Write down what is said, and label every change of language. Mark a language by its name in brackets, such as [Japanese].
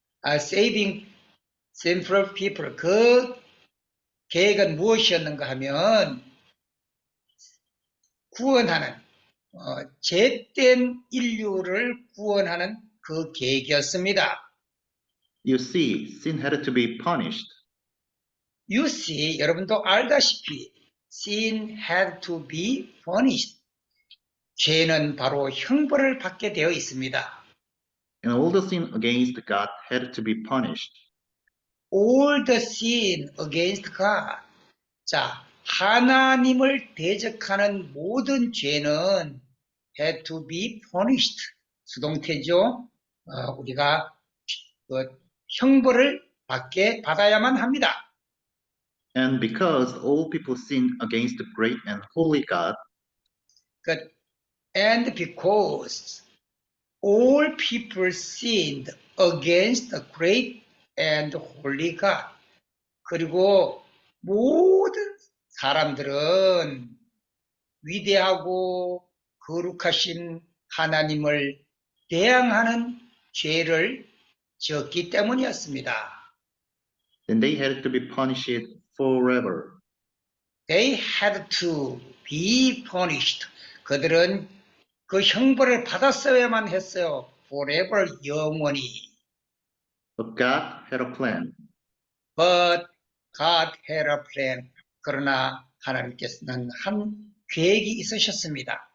[English] Saving sinful people. [Korean] 그 계획은 무엇이었는가 하면 구원하는 죄된 인류를 구원하는 그 계획이었습니다. [English] You see, sin had to be punished. You see, [Korean] 여러분도 알다시피 [English] sin had to be punished. [Korean] 죄는 바로 형벌을 받게 되어 있습니다. [English] And all the sin against God had to be punished. All the sin against God. [Korean] 자, 하나님을 대적하는 모든 죄는 [English] had to be punished. [Korean] 수동태죠. 우리가 형벌을 받아야만 합니다. [English] And because all people sin against the great and holy God, and because all people sinned against the great and holy God. [Korean] 그리고 모든 사람들은 위대하고 거룩하신 하나님을 대항하는 죄를 지었기 때문이었습니다. [English] then they had to be punished forever. They had to be punished. [Korean] 그들은 그 형벌을 받았어야만 했어요. [English] Forever, 영원히. But God had a plan. But God had a plan. [Korean] 그러나 하나님께서는 한 계획이 있으셨습니다.